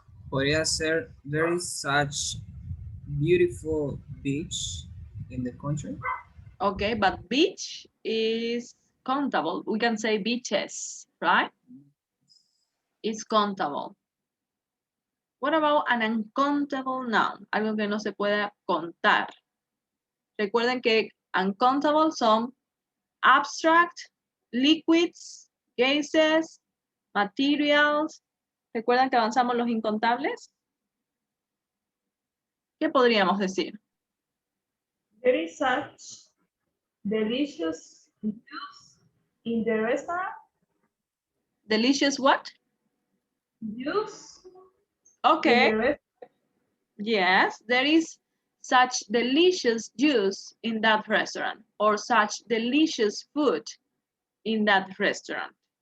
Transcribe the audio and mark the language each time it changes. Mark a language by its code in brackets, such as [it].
[es] Podría ser, [en] there is such beautiful beach in the country. Okay, but beach is countable. We can say beaches, right? It's countable. What about an uncountable noun? [es] Algo que no se pueda contar. Recuerden que uncountable son [en] abstract, liquids, gases, materials. [es] ¿Recuerdan que avanzamos los incontables? ¿Qué podríamos decir? [en] There is such delicious juice in the restaurant. Delicious what? Juice Okay. in the restaurant. Yes, there is such delicious juice in that restaurant or such delicious food in that restaurant.